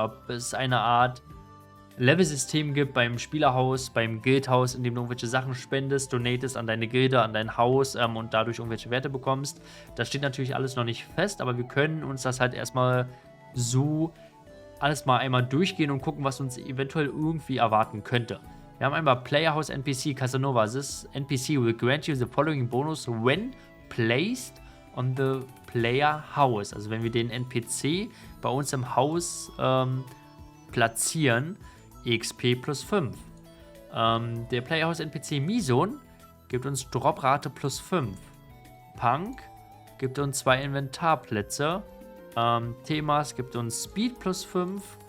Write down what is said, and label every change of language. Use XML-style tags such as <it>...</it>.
<de>Ob es eine Art Level-System gibt beim Spielerhaus, beim Guildhaus, in dem du irgendwelche Sachen spendest, donatest an deine Gilde, an dein Haus und dadurch irgendwelche Werte bekommst. Das steht natürlich alles noch nicht fest, aber wir können uns das halt erstmal so alles mal einmal durchgehen und gucken, was uns eventuell irgendwie erwarten könnte. Wir haben einmal Playerhouse NPC Casanova.</de> <en>This NPC will grant you the following bonus when placed on the player house.</en> <de>Also wenn wir den NPC bei uns im Haus platzieren, XP plus 5. Der Playerhouse NPC Mison gibt uns Droprate plus 5. Punk gibt uns 2 Inventarplätze. Themas gibt uns Speed plus 5.</de>